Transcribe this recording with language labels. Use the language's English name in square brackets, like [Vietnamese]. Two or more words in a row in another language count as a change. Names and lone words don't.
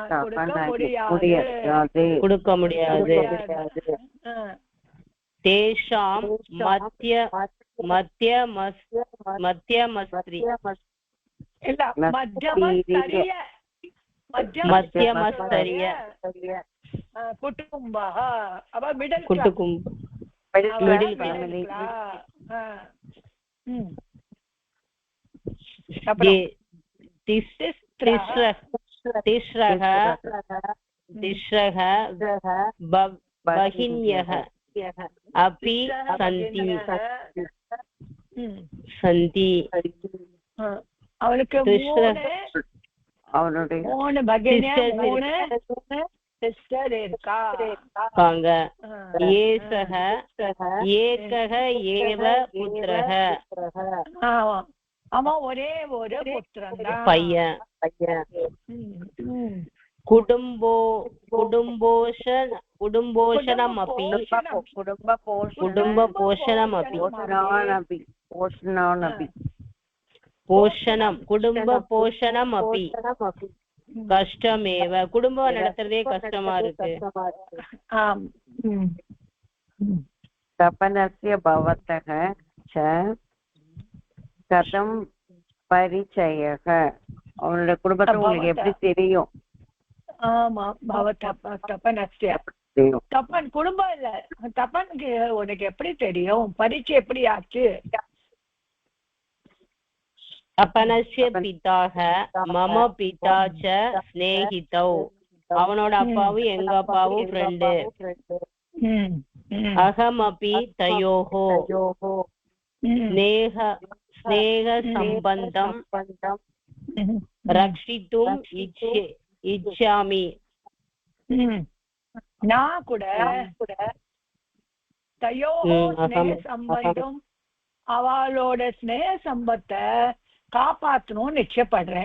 [Tamil] கொடுக்க முடியாது [Sanskrit] तेषां मध्यमस्थितिः [Tamil] இல்ல மத்தியமஸ்தரிய குடும்ப அவ மிடில் [Sanskrit] ஃபேமிலி तिस्रः भगिन्यः अपि सन्ति [Tamil] அவனுக்கு மூணு சிஸ்டர் [Sanskrit] இருக்காங்க एषः एकः एव पुत्रः [Tamil] அவன் ஒரே ஒரு புத்திரன் பையன் [Sanskrit] कुटुम्बपोषणमपि कुटुम्बपोषणमपि कष्टमेव [Tamil] குடும்பம் நடத்துறதே கஷ்டமா இருக்கு [Sanskrit] तपनस्य भवतः च कथं परिचयः [Tamil] அவனோட குடும்பத்தை உங்களுக்கு எப்படி தெரியும் ஆமா தபனஸ்ய தப்பன் குடும்பம் இல்ல தப்பனுக்கு உனக்கு எப்படி தெரியும் பரீட்சை எப்படி ஆச்சு [Sanskrit] तपनस्य पिता मम पिता च स्नेहितौ [Tamil] அவனோட அப்பாவும் எங்க அப்பாவும் ஃப்ரெண்டு. [Sanskrit] अहमपि तयोः स्नेह सम्बन्धं रक्षितुम् इच्छामि. [Tamil] நான் கூட [Sanskrit] तयोः स्नेह सम्बन्धम् [Tamil] அவளோட ஸ்நேக சம்பத்தை காப்பாத்தணும்னு நிச்சயப்படுறேன்.